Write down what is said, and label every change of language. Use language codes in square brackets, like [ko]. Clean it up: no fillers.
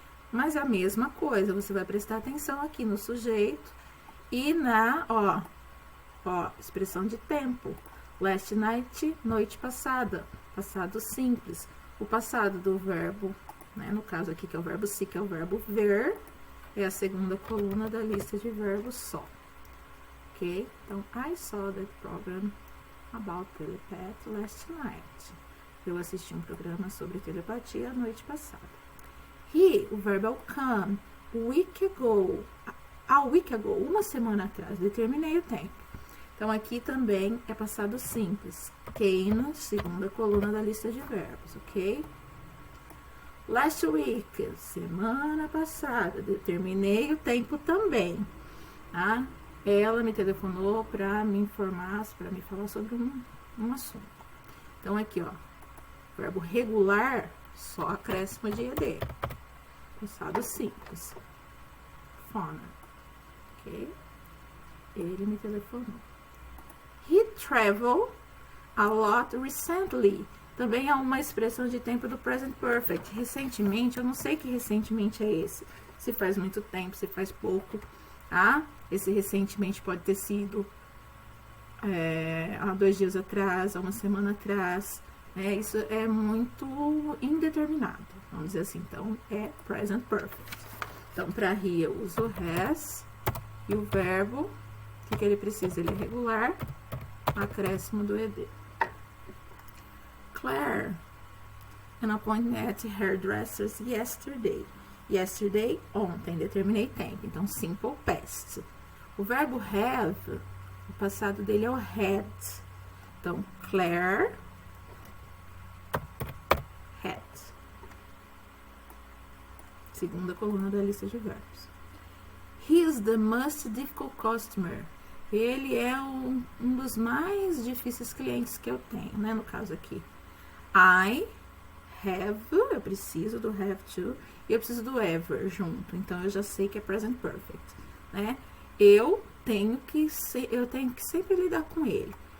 [pt] Mas a mesma coisa, você vai prestar atenção aqui no sujeito e na, expressão de tempo. [en] Last night, [pt] noite passada. Passado simples. O passado do verbo, né, no caso aqui que é o verbo see, que é o verbo ver, é a segunda coluna da lista de verbos só. Ok? Então, [en] I saw that program about telepath last night. [pt] Eu assisti um programa sobre telepatia a noite passada. He, o verbo é o come. [en] Week ago. A week ago, [pt] 1 semana atrás. Determinei o tempo. Então, aqui também é passado simples. Came, segunda coluna da lista de verbos, ok? [en] Last week, [pt] semana passada. Determinei o tempo também, tá? Ela me telefonou para me informar, para me falar sobre um assunto. Então, aqui, ó, verbo regular, só acréscimo de ED. Passado simples. Phone, ok? Ele me telefonou. [en] He traveled a lot recently. [pt] Também é uma expressão de tempo do present perfect. Recentemente, eu não sei que recentemente é esse. Se faz muito tempo, se faz pouco. Ah, esse recentemente pode ter sido há 2 dias atrás, há 1 semana atrás. Isso é muito indeterminado, vamos dizer assim. Então, é present perfect. Então, para he eu uso has. E o verbo, o que ele precisa? Ele é regular, acréscimo do ED. [en] Claire, an appointment at hairdressers yesterday. [pt] Yesterday, ontem, determinei tempo. Então, simple past. O verbo have, o passado dele é o had. Então, Claire had. Segunda coluna da lista de verbos. [en] He is the most difficult customer. [pt] Ele é um dos mais difíceis clientes que eu tenho, né? No caso aqui. [en] I have, [pt] eu preciso do [en] have to, [pt] e eu preciso do ever junto. Então, eu já sei que é present perfect, né? Eu tenho que sempre lidar com ele.